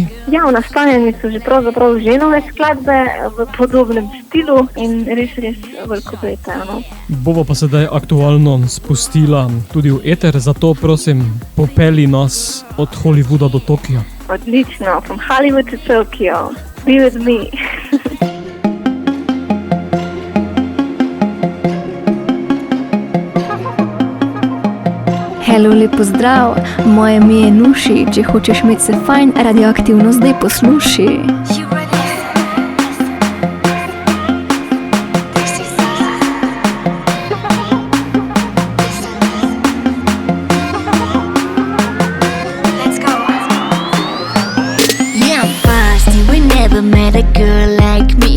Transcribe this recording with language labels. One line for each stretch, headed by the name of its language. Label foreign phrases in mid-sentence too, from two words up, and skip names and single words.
Slovenian: Ja, v nastajanju so že pravzaprav že nove skladbe v podobnem stilu in res veliko obetajo, no. Bova pa sedaj aktualno spustila tudi v eter, zato prosim, popelji nas od Hollywooda do Tokija. Odlično,
English: from Hollywood to Tokyo. Be with me.
Slovenian: Hello, lep pozdrav, moje ime je Nuši, če hočeš imeti se fajn, radioaktivno zdaj posluši.
English: Yeah, I'm fast, you ain't never met a girl like me.